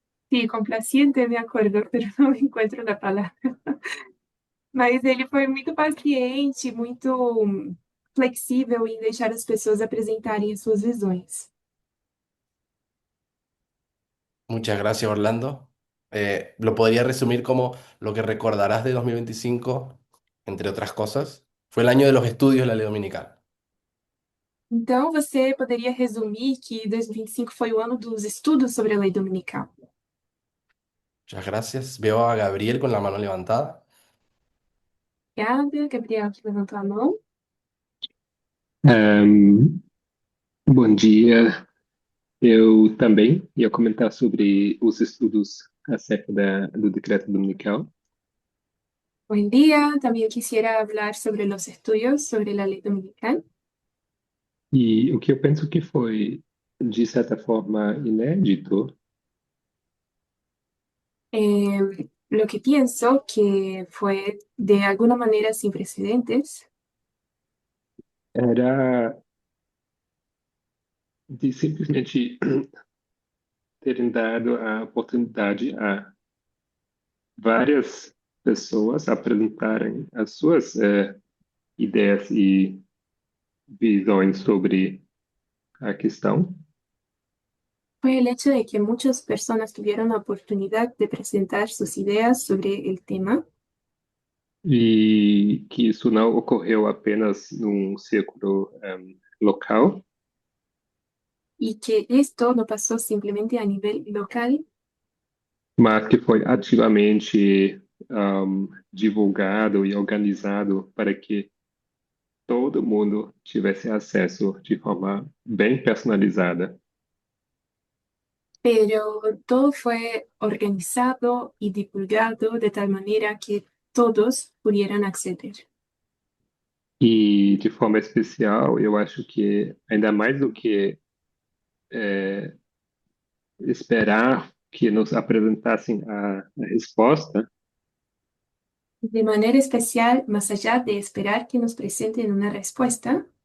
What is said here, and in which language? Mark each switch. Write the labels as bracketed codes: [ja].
[es] sí, complaciente, [pt] me acordo, [es] pero [pt] não me encontro na palavra. Mas ele foi muito paciente, muito flexível em deixar as pessoas apresentarem as suas visões. [es] Muchas gracias, Orlando. Lo podría resumir como lo que recordarás de 2025, entre otras cosas, fue el año de los estudios de la ley dominical. [pt] Então, você poderia resumir que 2025 foi o ano dos estudos sobre a lei dominical. [es] Muchas gracias. Veo a Gabriel con la mano levantada. [pt] Obrigada, Gabriel, que levantou a mão. Ahn, Bom dia. Eu também ia comentar sobre os estudos acerca do decreto dominical. [es] Buen día, también quisiera hablar sobre los estudios sobre la ley dominical. [pt] E o que eu penso que foi, de certa forma, inédito [es] Lo que pienso que fue de alguna manera sin precedentes [pt] era de simplesmente terem dado a oportunidade a várias pessoas apresentarem as suas ideias e visões sobre a questão, [es] fue el hecho de que muchas personas tuvieron la oportunidad de presentar sus ideas sobre el tema [pt] e que isso não ocorreu apenas num círculo local, [es] y que esto no pasó simplemente a nivel local, [pt] mas que foi ativamente divulgado e organizado para que todo mundo tivesse acesso de forma bem personalizada. [es] pero todo fue organizado y divulgado de tal manera que todos pudieran acceder. [pt] E de forma especial, eu acho que ainda mais do que esperar que nos apresentassem a resposta, [es] De manera especial, más allá de esperar que nos presenten una respuesta,